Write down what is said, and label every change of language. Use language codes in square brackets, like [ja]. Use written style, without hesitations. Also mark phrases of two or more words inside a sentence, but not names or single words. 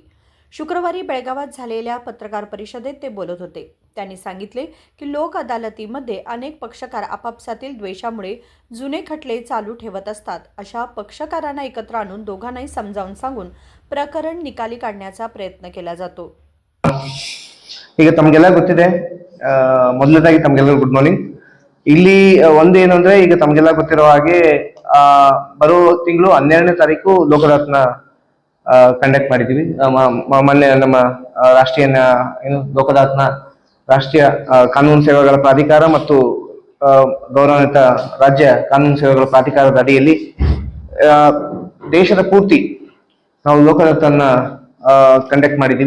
[mr] शुक्रवारी बेळगावात झालेल्या पत्रकार परिषदेत ते बोलत होते. त्यांनी सांगितले की लोक अदालतीमध्ये अनेक पक्षकार आपापसातील द्वेषामुळे जुने खटले चालू ठेवत असतात. अशा पक्षकारांना एकत्र आणून दोघांनाही समजावून सांगून प्रकरण निकाली काढण्याचा प्रयत्न केला जातो. [kn] ಈಗ ತಮಗೆಲ್ಲ ಗೊತ್ತಿದೆ. ಮೊದಲನೇದಾಗಿ ತಮಗೆಲ್ಲರೂ [en] good morning. [kn] ಇಲ್ಲಿ ಒಂದು ಏನು ಅಂದ್ರೆ, ಈಗ ತಮಗೆಲ್ಲ ಗೊತ್ತಿರೋ ಹಾಗೆ ಬರೋ ತಿಂಗಳು 12ನೇ ತಾರೀಕು ಲೋಕದಾತ್ನ ಕಂಡಕ್ಟ್ ಮಾಡಿದೀವಿ. ಮೊನ್ನೆ ನಮ್ಮ ರಾಷ್ಟ್ರೀಯ ಏನು ಲೋಕದಾತ್ನ ರಾಷ್ಟ್ರೀಯ ಕಾನೂನು ಸೇವೆಗಳ ಪ್ರಾಧಿಕಾರ ಮತ್ತು ಗೌರವಾನ್ವಿತ ರಾಜ್ಯ ಕಾನೂನು ಸೇವೆಗಳ ಪ್ರಾಧಿಕಾರದ ಅಡಿಯಲ್ಲಿ ದೇಶದ ಪೂರ್ತಿ ನಾವು ಲೋಕದಾತ್ನ ಕಂಡಕ್ಟ್ ಮಾಡಿದೀವಿ.